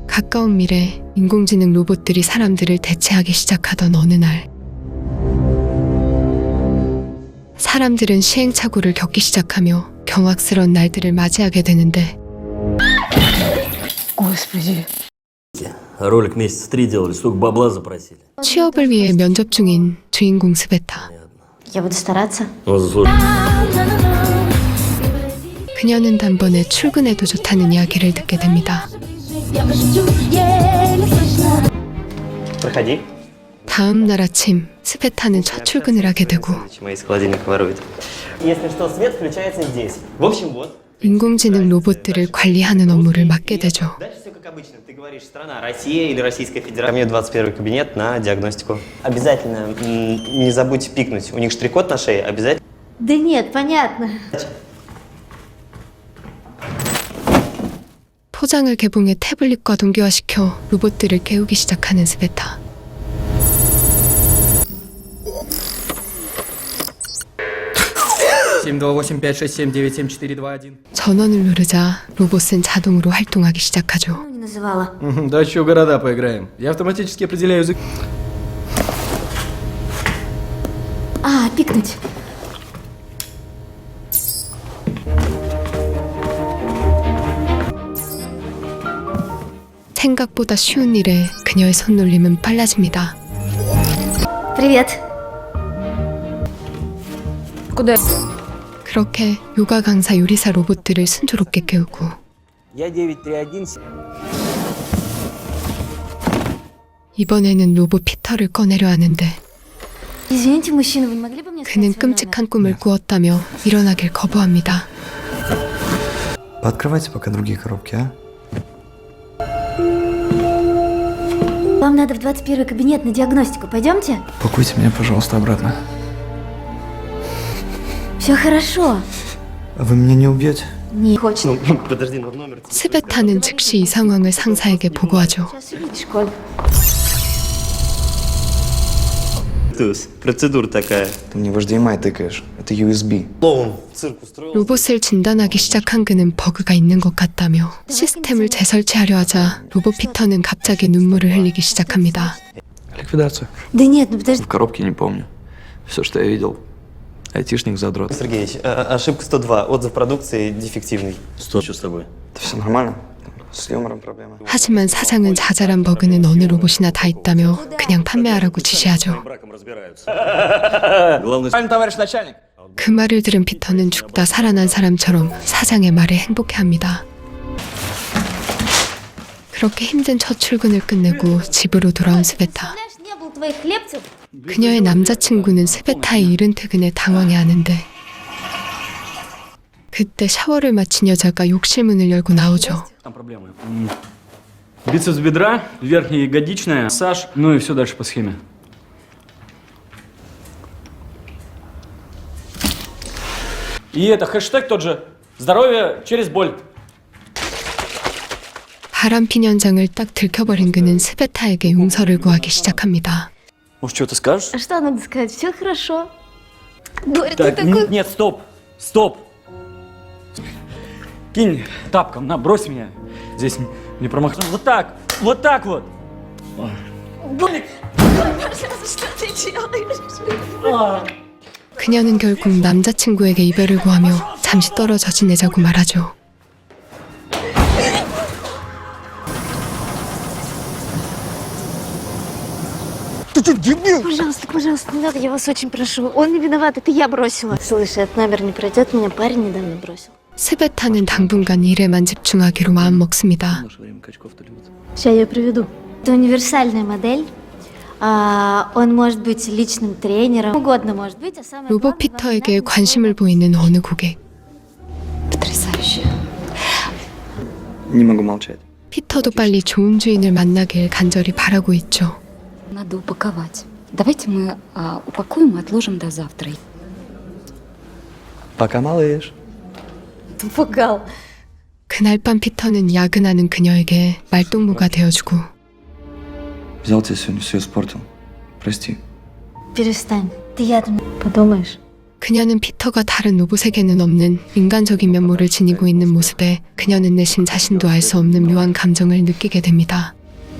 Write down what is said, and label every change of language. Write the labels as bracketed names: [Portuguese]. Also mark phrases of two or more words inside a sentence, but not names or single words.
[Korean] 가까운 미래, 인공지능 로봇들이 사람들을 대체하기 시작하던 어느 날, 사람들은 시행착오를 겪기 시작하며 경악스러운 날들을 맞이하게 되는데, [Russian] Ролик месяца 3 делали, столько бабла запросили. [Korean] 취업을 위해 면접 중인 주인공 스베타. [Russian] Я буду стараться. [Korean] 그녀는 단번에 출근해도 좋다는 이야기를 듣게 됩니다. [Russian] Проходи. [Korean] 다음 날 아침, 스베타는 첫 출근을 하게 되고, [Russian] Мои из холодильника воруют. Если что, свет включается здесь. В общем, вот. [Korean] 인공지능 로봇들을 관리하는 업무를 맡게 되죠. [Russian] Дальше все как обычно. Ты говоришь, страна Россия или Российская Федерация. Ко мне 21 кабинет на диагностику. Обязательно не забудь пикнуть. У них штрих-код на шее. Обязательно. Да нет, понятно. [Korean] 포장을 개봉해 태블릿과 동기화시켜 로봇들을 깨우기 시작하는 스베타. 전원을 누르자 로봇은 자동으로 활동하기 시작하죠. [Russian] Ну, не называла. Да еще города поиграем. Я автоматически определяю язык. А, пикнуть. [Korean] 생각보다 쉬운 일에 그녀의 손놀림은 빨라집니다. [Russian] Привет. Куда? [Korean] 그렇게 요가 강사 요리사 로봇들을 순조롭게 깨우고, [Russian] Я 931. [Korean] 이번에는 로봇 피터를 꺼내려 하는데 [Russian] Извините, мужчина, вы не могли бы мне [Korean] 그는 [Russian] сказать свой номер? [Korean] 끔찍한 꿈을 꾸었다며 일어나길 거부합니다. [Russian] Пооткрывайте пока другие коробки, а? Вам надо в 21 кабинет на диагностику. Пойдемте? Пакуйте меня, пожалуйста, обратно. Все хорошо. А вы меня не убьете? Не хочет. Ну, подожди, но номер... [Korean] 스베타는 즉시 이 상황을 상사에게 보고하죠. [Russian] Сейчас увидишь, Коль. Процедура такая. Ты мне в HDMI тыкаешь. Это USB. Клоун цирк устроил. [Korean] 로봇을 진단하기 시작한 그는 버그가 있는 것 같다며 시스템을 재설치하려 하자 로봇 피터는 갑자기 눈물을 흘리기 시작합니다. [Russian] Ликвидация. Да нет, ну подожди. В коробке не помню. Все, что я видел. Айтишник задрот. Сергеевич, ошибка 102. Отзыв продукции дефективный. Что с тобой? Это все нормально? С юмором проблемы. [Korean] 하지만 사장은 자잘한 버그는 어느 로봇이나 다 있다며 그냥 판매하라고 지시하죠. [Russian] Браком разбираются. Главное, Товарищ начальник. [Korean] 그 말을 들은 피터는 죽다 살아난 사람처럼 사장의 말에 행복해합니다. 그렇게 힘든 첫 출근을 끝내고 집으로 돌아온 스베타. [Russian] Знаешь, не было твоих хлебцев. [Korean] 그녀의 남자친구는 스베타의 이른 퇴근에 당황해하는데, 그때 샤워를 마친 여자가 욕실 문을 열고 나오죠. [Russian] Там проблемы. Бицепс бедра, верхняя ягодичная, массаж, ну и все дальше по схеме. И это хэштег тот же. Здоровье через боль. [Korean] 바람핀 현장을 딱 들켜버린 그는 스베타에게 용서를 구하기 시작합니다. [Russian] Может, что-то скажешь? А что надо сказать? Все хорошо. Боря, ты Так, такой... нет, стоп, стоп. Кинь тапком, на, брось меня. Здесь не промахнуться. Вот так вот. Боря, что ты делаешь? [Korean] 그녀는 결국 남자친구에게 이별을 구하며 잠시 떨어져 지내자고 말하죠. [Russian] Пожалуйста, пожалуйста, не надо, я вас очень прошу. Он не виноват, это я бросила. Слышь, этот номер не пройдет, меня парень недавно бросил. [Korean] 스베타는 당분간 일에만 집중하기로 마음먹습니다. [Russian] Наше время качков-то любит. Сейчас я приведу. Это универсальная модель. Он может быть личным тренером, угодно может быть, а самое [Korean] 로봇 [Russian] главное, [Korean] 피터에게 [Russian] вам [Korean] 관심을 보이는 어느 고객. [Russian] потрясающе. Не могу молчать. [Korean] 피터도 빨리 좋은 주인을 만나길 간절히 바라고 있죠. [Russian] Надо упаковать. Давайте мы упакуем и отложим до завтра. Пока, малыш. Напугал. [Korean] 그날 밤 피터는 야근하는 그녀에게 말동무가 되어주고, [Russian] Взял тебя сегодня, все испортил. Прости. Перестань. Ты ядом подумаешь. [Korean] 그녀는 피터가 다른 로봇에게는 없는 인간적인 면모를 지니고 있는 모습에 그녀는 내심 자신도 알 수 없는 묘한 감정을 느끼게 됩니다.